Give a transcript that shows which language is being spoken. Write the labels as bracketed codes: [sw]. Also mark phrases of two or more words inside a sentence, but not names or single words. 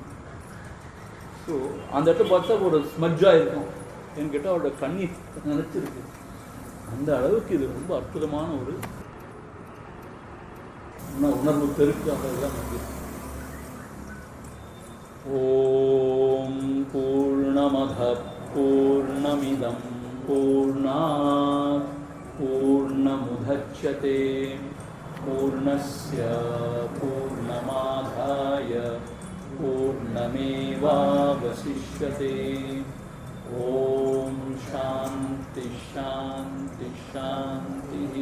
[ta] ஸோ அந்த இடத்த பார்த்தா ஒரு ஸ்மஜ்ஜாக இருக்கும். ஏன்னு கேட்டால் அவரோட கண்ணீர் நினச்சிருக்கு. அந்த அளவுக்கு இது ரொம்ப அற்புதமான ஒரு உணர்வு பெருக்கு. அதெல்லாம் இருக்கு. [sa] ॐ पूर्णमदः पूर्णमिदम् पूर्णात् पूर्णमुदच्यते पूर्णस्य पूर्णमादाय पूर्णमेवावशिष्यते. ॐ शान्तिः शान्तिः शान्तिः.